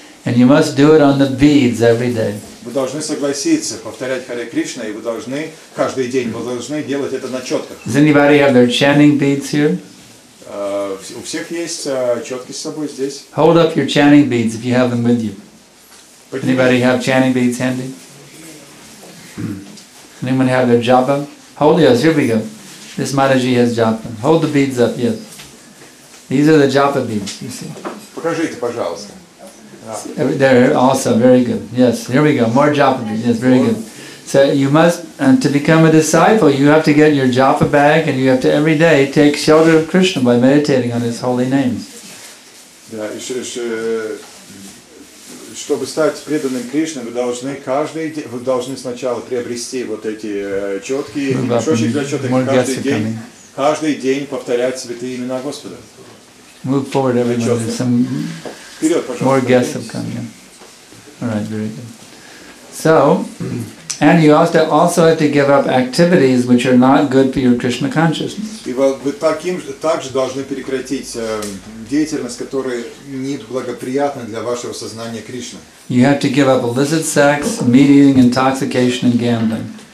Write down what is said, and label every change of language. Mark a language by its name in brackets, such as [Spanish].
[English] And you must do it on the beads every day. [Russian] Вы должны согласиться повторять Харе Кришна, и вы должны каждый день, вы должны делать это на четках. [English] Does anybody have their chanting beads here? [Russian] У всех есть четки с собой здесь. [English] Hold up your chanting beads if you have them with you. Anybody have chanting beads handy? Anyone have their japa? Hold, yes, here we go. This Mataji has japa. Hold the beads up, yes. These are the japa beads, you see. [Russian] покажите, пожалуйста. [English] There also, very good. Yes, here we go. More japa beads. Yes, very good. So you must, to become a disciple, you have to get your japa bag and you have to every day take shelter of Krishna by meditating on His holy names. [Russian] Да, чтобы стать преданным Кришне, вы должны сначала приобрести вот эти четкие мешочки для четок, каждый день повторять святые имена Господа. [English] Move forward, everyone. There's some more guests have come. Yeah. All right, very good. So, and you also have to give up activities which are not good for your Krishna consciousness. [Russian] И вы также должны прекратить деятельность, которая неблагоприятна для вашего сознания Кришны. [English] You have to give up illicit sex, meat eating, intoxication, and gambling.